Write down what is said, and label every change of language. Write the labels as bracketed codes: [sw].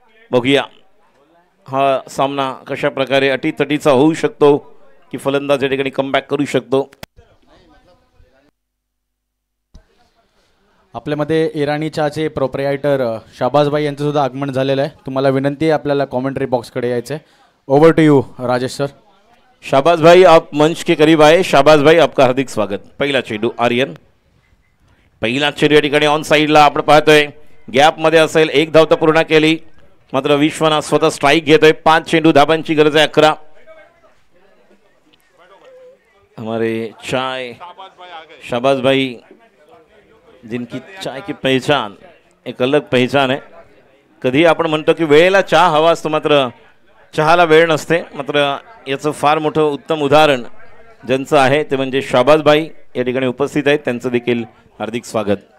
[mr] बघूया हा सामना कशा प्रकारे अटीतटीचा होऊ शकतो की फलंदाज या ठिकाणी कमबॅक करू शकतो. आपल्यामध्ये इराणी चहाचे प्रोप्रायटर शाबाजभाई यांचं सुद्धा आगमन झालेलं आहे. तुम्हाला विनंती आहे आपल्याला कॉमेंट्री बॉक्सकडे यायचं आहे. Over to you Rajesh sir. [hi] Shahbaz भाई आप मंच के करीब आए. शाबाज भाई आपका हार्दिक स्वागत. [mr] पहिला चेंडू आर्यन. पहिला चेंडू या ठिकाणी ऑन साईडला आपण पाहतोय गॅप मध्ये असेल. 1 धाव तर पूर्ण केली मात्र विश्वनाथ स्वतः स्ट्राईक घेतोय. 5 चेंडू धावांची गरज आहे. 11. [hi] हमारे चाय शाबाज भाई जिनकी चाय की पहचान एक अलग पहचान है. [mr] कधी आपण म्हणतो की वेळेला चहा हवा असतो मात्र चहाला वेळ नसते. मात्र याचं फार मोठं उत्तम उदाहरण ज्यांचं आहे ते म्हणजे शाबाज भाई या ठिकाणी उपस्थित आहेत. त्यांचं देखील हार्दिक स्वागत.